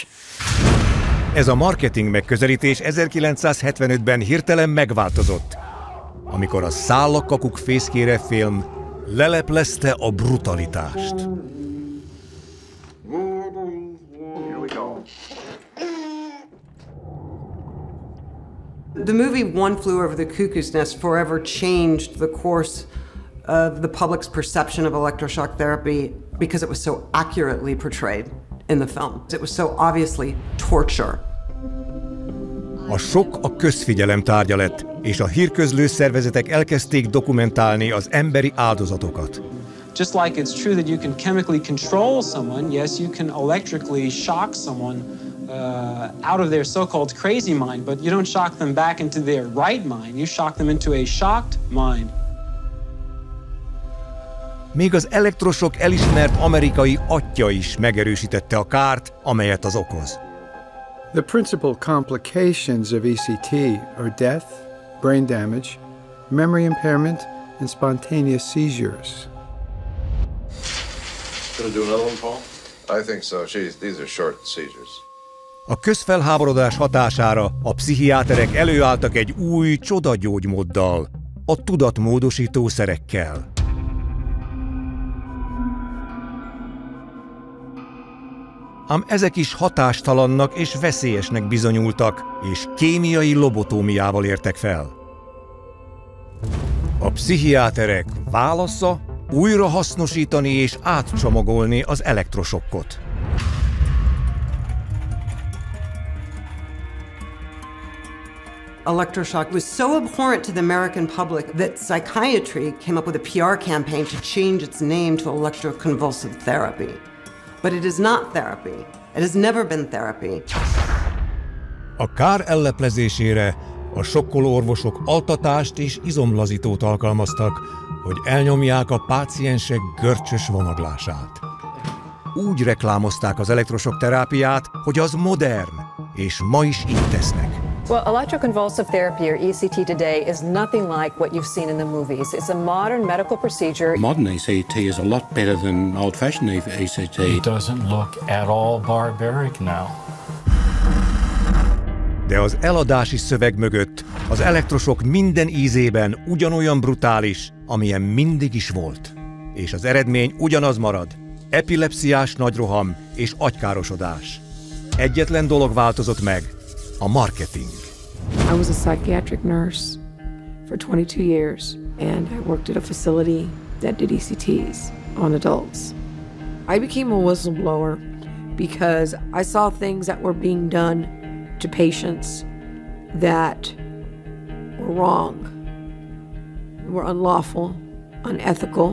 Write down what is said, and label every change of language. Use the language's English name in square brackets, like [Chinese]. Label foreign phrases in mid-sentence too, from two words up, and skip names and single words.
[Hungarian] Ez a marketing megközelítés 1975-ben hirtelen megváltozott, amikor a Száll a kakuk fészkére film leleplezte a brutalitást. [English] The movie One Flew Over the Cuckoo's Nest forever changed the course of the public's perception of electroshock therapy because it was so accurately portrayed in the film. It was so obviously torture. [Hungarian] A sok a közfigyelem tárgya lett, és a hírközlő szervezetek elkezdték dokumentálni az emberi áldozatokat. [English] Just like it's true that you can chemically control someone, yes, you can electrically shock someone out of their so-called crazy mind, but you don't shock them back into their right mind. You shock them into a shocked mind. [Hungarian] Még az elektrosokk elismert amerikai atyja is megerősítette a kárt, amelyet az okoz. [English] The principal complications of ECT are death, brain damage, memory impairment, and spontaneous seizures. Gonna do another one, Paul? I think so. These are short seizures. [Hungarian] A közfelháborodás hatására a pszichiáterek előálltak egy új csodagyógymóddal, a tudatmódosító szerekkel. Ám ezek is hatástalannak és veszélyesnek bizonyultak, és kémiai lobotómiával értek fel. A pszichiáterek válasza újra hasznosítani és átcsomagolni az elektrosokkot. [English] Electroshock was so abhorrent to the American public that psychiatry came up with a PR campaign to change its name to electroconvulsive therapy. But it is not therapy. It has never been therapy. [Hungarian] A kár elleplezésére a sokkoló orvosok altatást és izomlazítót alkalmaztak, hogy elnyomják a páciensek görcsös vonaglását. Úgy reklámozták az elektrosokk terápiát, hogy az modern, és ma is így tesznek. [English] Well, electroconvulsive therapy, or ECT today, is nothing like what you've seen in the movies. It's a modern medical procedure. Modern ECT is a lot better than old-fashioned ECT. It doesn't look at all barbaric now. [Hungarian] De az eladási szöveg mögött az elektrosokk minden ízében ugyanolyan brutális, amilyen mindig is volt. És az eredmény ugyanaz marad. Epilepsziás nagyroham és agykárosodás. Egyetlen dolog változott meg. A marketing. [English] I was a psychiatric nurse for 22 years, and I worked at a facility that did ECTs on adults. I became a whistleblower because I saw things that were being done to patients that were wrong, were unlawful, unethical.